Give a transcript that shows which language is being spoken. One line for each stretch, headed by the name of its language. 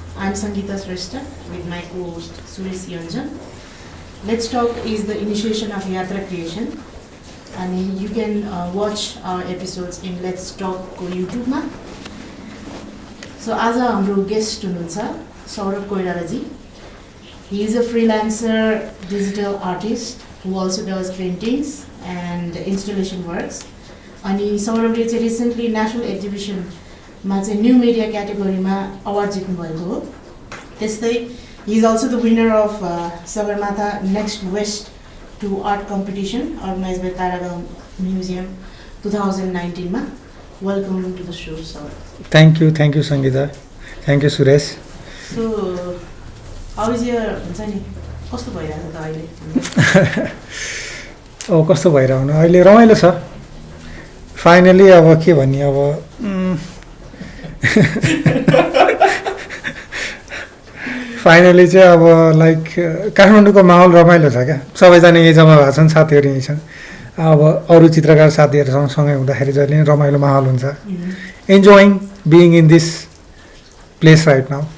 English: I'm Sangeeta Shrestha with my co-host Suresh Yonjan. Let's Talk is the initiation of Yatra creation, and you can watch our episodes in Let's Talk ko YouTube ma. So
Nepali: आज हाम्रो guest हुनुहुन्छ सौरभ कोइराला जी.
English: He is a freelancer digital artist who also does paintings and installation works.
Nepali: अनि सौरभले चाहिँ recently national exhibition मा चाहिँ new media क्याटेगोरीमा award जित्नु भएको हो. त्यस्तै
English: he is also the winner of Sagarmatha Next West to Art Competition organized by Taragaon Museum 2019 मा. Welcome to the show, sir. Thank you Sangeeta. Thank you Suresh. So how is your
Nepali: हुन्छ नि कस्तो भइरहेको त अहिले? कस्तो भइरहेको अहिले रमाइलो छ. फाइनली अब के भन्ने अब फाइनली चाहिँ अब लाइक काठमाडौँको माहौल रमाइलो छ क्या. सबैजना यही जम्मा भएको छन्, साथीहरू यहीँ छन्. अब अरू चित्रकार साथीहरूसँग सँगै हुँदाखेरि जहिले नै रमाइलो माहौल हुन्छ.
English: Enjoying being in this place right now.